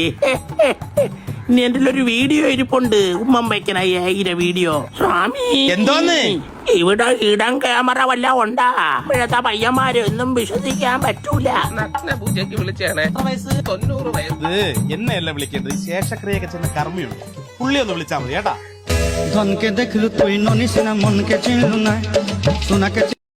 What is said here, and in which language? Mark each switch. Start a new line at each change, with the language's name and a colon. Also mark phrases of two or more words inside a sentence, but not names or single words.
Malayalam: ഇനി എന്റെ ഒരു വീഡിയോ ഇരിപ്പുണ്ട്, ഉമ്മം വയ്ക്കണ ഏയിലെ വീഡിയോ. സ്വാമി എന്തോന്ന്? ഇവിടെ ഇടം ക്യാമറ വല്ല ഉണ്ടാ? ഇപ്പോഴത്തെ പയ്യന്മാര് ഒന്നും വിശ്വസിക്കാൻ പറ്റൂല. പൂജയ്ക്ക് വിളിച്ചാണ് 90 വയസ്സ്. ഇത് എന്നെയല്ല വിളിക്കേണ്ടത്, ശേഷക്രിയൊക്കെ ചെന്ന കർമ്മിയുണ്ട്, പുള്ളി ഒന്ന് വിളിച്ചാൽ മതി കേട്ടാ.
Bangla: ধনকে দেখলু তুই ননিস না মনকে চিনলু না সোনাকে